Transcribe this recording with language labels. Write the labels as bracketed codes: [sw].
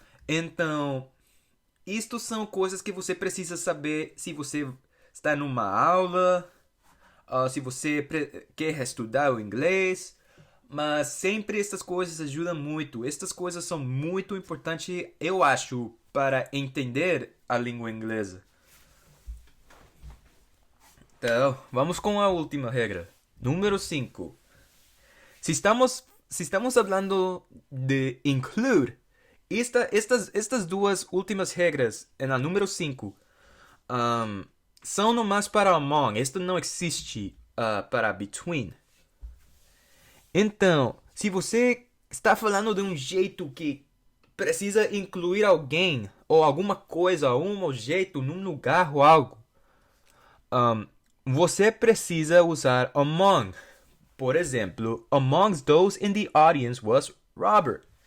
[pt] Então, isto são coisas que você precisa saber se você está numa aula, se você quer estudar o inglês. Mas sempre essas coisas ajudam muito. Estas coisas são muito importantes, eu acho, para entender a língua inglesa. Então, vamos com a última regra. Número 5. Se estamos falando de include, estas duas últimas regras, na número 5, são nomás para among. Isto não existe para between. Então, se você está falando de um jeito que precisa incluir alguém ou alguma coisa, um objeto num lugar ou algo, um, você precisa usar among. Por exemplo, [en] amongst those in the audience was Robert.